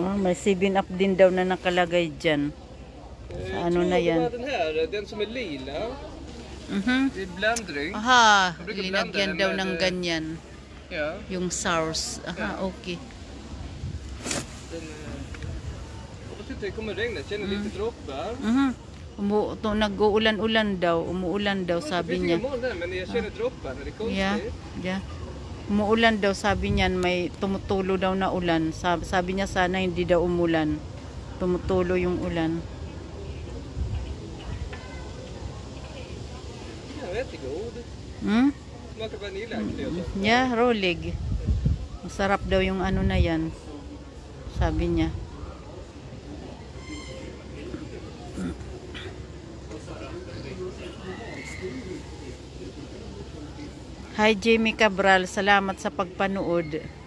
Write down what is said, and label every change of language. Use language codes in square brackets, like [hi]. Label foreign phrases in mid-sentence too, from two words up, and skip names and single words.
[tl] May 7-Up din daw na nakalagay dyan. Sa na yan? [sv] Den här, den som är lila. Det är blanddryck. [tl] Aha, linagyan daw ng ganyan. [sv] Ja. [tl] Yung sours. Aha, okay. [sv] Hoppas inte det kommer regna, känner lite droppar. [tl] Nag-uulan-ulan daw, umuulan daw sabi niya. [sv] Men jag känner droppar, det är konstigt. [en] Yeah. [tl] Umuulan daw, sabi niyan, may tumutulo daw na ulan. Sabi niya sana hindi daw umulan. Tumutulo yung ulan. [sv] Ja, jättegod. Smakar vaniljakt. Yeah, rolig. [tl] Masarap daw yung na yan. Sabi niya. Hi Jamie Cabral, salamat sa pagpanood.